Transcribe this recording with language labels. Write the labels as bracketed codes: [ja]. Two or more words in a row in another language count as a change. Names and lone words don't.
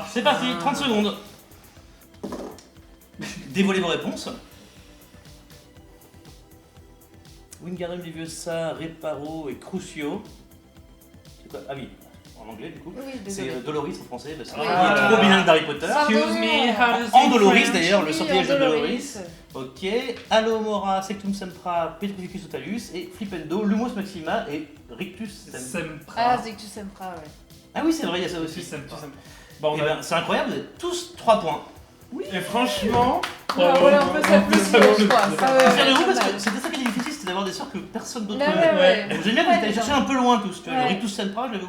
[fr] C'est parti, 30 secondes. Dévoilez vos réponses. Wingardium Leviosa, Reparo et Crucio. C'est quoi? Ah oui, en anglais du coup. Oui, C'est désolé. Doloris en français, parce qu'il Oui. est trop bilingue d'Harry Potter. [en] excuse me, how to say [fr] En Doloris French? d'ailleurs, le Oui, sortilège de en Doloris. Ok, Alomora, Sectum Sempra, Petrificus Totalus et Flipendo, Lumos Maxima et Rictus Sempra. Sempra. Ah, c'est que tu sempras, ouais. Ah oui, c'est vrai, il y a ça aussi. Sempra. Bon, Eh ben, c'est incroyable, vous avez tous 3 points. et franchement, Ah, voilà, on peut s'applaudir, je crois. Ah, ouais, Fiers de vous pas parce que mal. c'était ça qui était difficile, c'était d'avoir des sorts que personne d'autre Ouais, connaît. ouais. Donc j'aime bien que vous êtes allé chercher un peu loin tous. Tu vois, Ouais. le Rictus Sempra, je l'avais oublié.